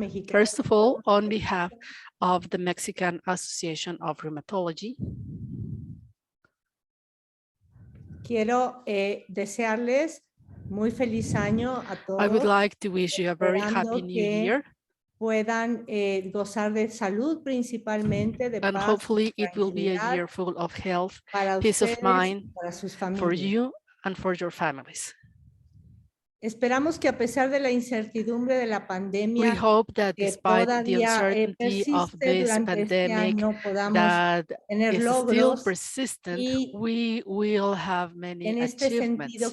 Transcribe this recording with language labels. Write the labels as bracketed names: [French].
[English] First of all, on behalf of the Mexican Association of Rheumatology, [Spanish] quiero desearles muy feliz año a todos. [English] I would like to wish you a very happy new year. [Spanish] Puedan gozar de salud principalmente, de [English] and [Spanish] paz, [English] hopefully it will be a year full of health, peace of mind for you and for your families. [Spanish] Esperamos que a pesar de la incertidumbre de la pandemia, [English] we hope that despite the uncertainty of this pandemic that is still persistent, we will have many achievements.